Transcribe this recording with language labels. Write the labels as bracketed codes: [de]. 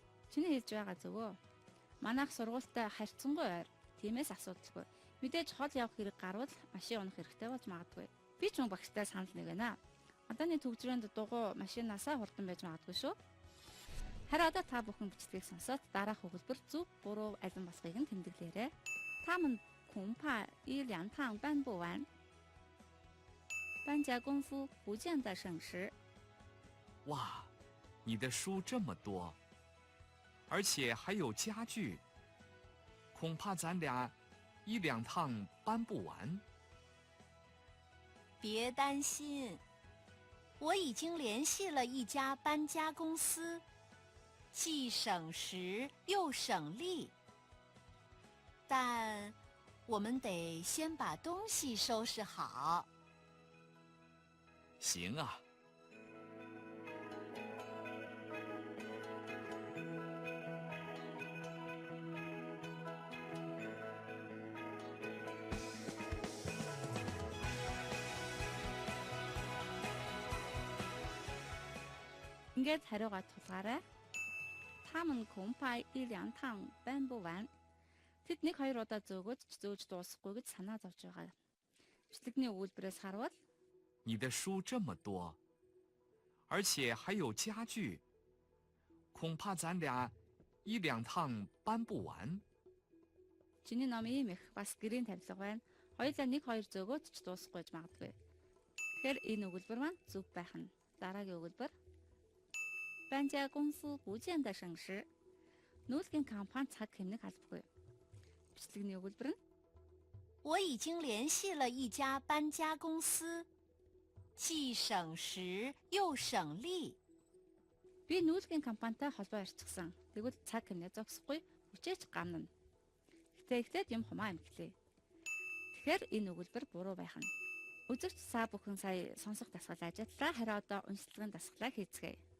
[mn] Чиний хэлж байгаа зөв үү? Манайх сургуультай харьцангуй ойр. Тиймээс асуудалгүй. Мэдээж хол явах хэрэг гарвал машин унах хэрэгтэй болж магадгүй. Би ч мөн багштай санал нэгэнэ. Одооний төгсрөөнд дугуй машинаасаа хурдан байж магадгүй шүү. Харин одоо та бүхэн бичлэгийг сонсоод дараах өгүүлбэр зөв буруу алин болохыг нь тэмдэглээрэй. [zh] 他们恐怕一两趟搬不完。搬家功夫不见得省时。哇，你的书这么多，而且还有家具，恐怕咱俩一两趟搬不完。别担心，我已经联系了一家搬家公司，既省时又省力。但我们得先把东西收拾好。行啊。 [mn] Ингээд хариугаа тулгаарай. [zh] 他们恐怕一两趟搬不完。 [mn] Тэд нэг хоёр удаа зөөгж дуусахгүй гэж санаа зовж байгаа. Бичлэгний өгүүлбэрээс харвал [zh] 你的书这么多，而且还有家具，恐怕咱俩一两趟搬不完。 [mn] чиний ном ийм их бас гэрийн тавилга байна. Хоёулаа нэг хоёр зөөгөөд ч дуусахгүй гэж магадгүй. Тэгэхээр энэ өгүүлбэр маань зөв байх нь. Дараагийн өгүүлбэр [zh] 搬家公司不见得省时。 [mn] Нүүлгийн компани цаг хэмнэх албагүй. Бичлэгний өгүүлбэр нь [zh] 我已经联系了一家搬家公司，既省时又省力。 [mn] Би нүүлгийн компанитай холбоо ярьчихсан. Тэгвэл цаг хэмнээ зогсохгүй, хүчээж гамна. Ихтэй юм хумаа эмгэлээ. Тэгэхээр энэ өгүүлбэр буруу байх нь. Үзэгч саа бүхэн сая сонсох дасгал ажиллаа. Харин одоо уншлагын дасгалаа хийцгээе.